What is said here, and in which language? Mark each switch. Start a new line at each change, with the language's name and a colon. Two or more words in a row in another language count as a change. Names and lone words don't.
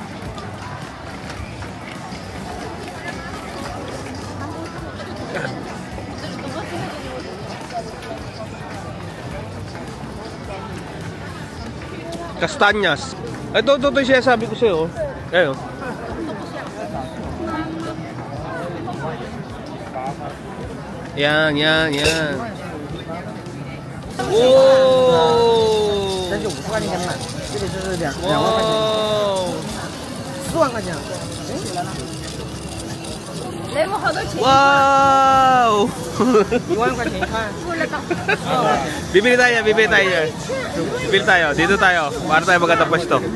Filipino: Kastanyas. Ito siya sabi ko sa'yo. Ayun. Yan. Wow!
Chinese: 这是50块钱买，这里是2万块钱，4万块钱。 Wow! 1万块钱一看。
Filipino: Bibili tayo. Bibili tayo. Dito tayo. Para tayo magandang pwesto.